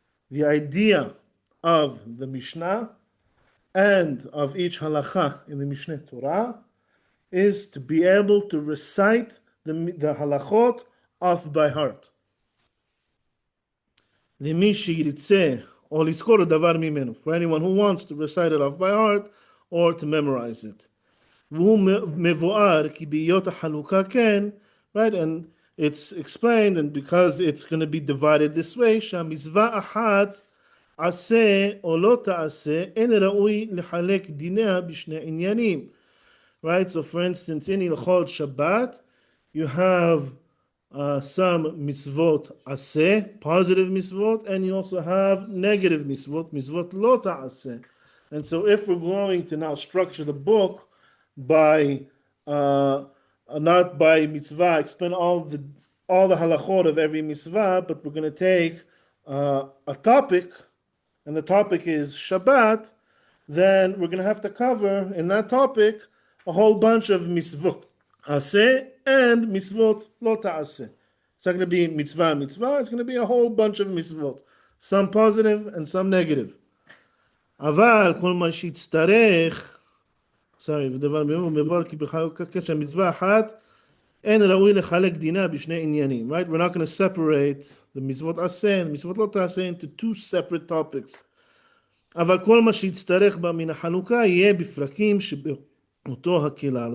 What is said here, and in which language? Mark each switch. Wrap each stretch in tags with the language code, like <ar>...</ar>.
<en>The idea of the Mishnah and of each halacha in the Mishneh Torah is to be able to recite the halachot off by heart.</en> <he>למי שירצה או לזכור דבר ממנו,</he> <en>for anyone who wants to recite it off by heart or to memorize it.</en> <he>והוא מבואר כי בהיות החלוקה כן,</he> <en>right, and it's explained, and because it's going to be divided this way,</en> <he>שהמצווה אחת עשה או לא תעשה, אין ראוי לחלק דיניה בשני עניינים.</he> <en>Right, so for instance, in Ilchot Shabbat, you have some mitzvot aseh, positive mitzvot, and you also have negative mitzvot, mitzvot lo ta'aseh. And so if we're going to now structure the book by not by mitzvah, explain all the halachot of every mitzvah, but we're going to take a topic, and the topic is Shabbat, then we're going to have to cover in that topic a whole bunch of mitzvot aseh and mitzvot lo ta'aseh. It's not going to be mitzvah, it's going to be a whole bunch of mitzvot, some positive and some negative.</en> <he>אבל כל מה שיצטרך, ודבר מבואר כי בחלוקה שהמצווה אחת אין ראוי לחלק דינה בשני עניינים.</he> <en>Right? We're not going to separate the mitzvot aseh and the mitzvot lo ta'aseh into two separate topics.</en> <he>אבל כל מה שיצטרך בה מן החלוקה יהיה בפרקים שבאותו הכלל.</he>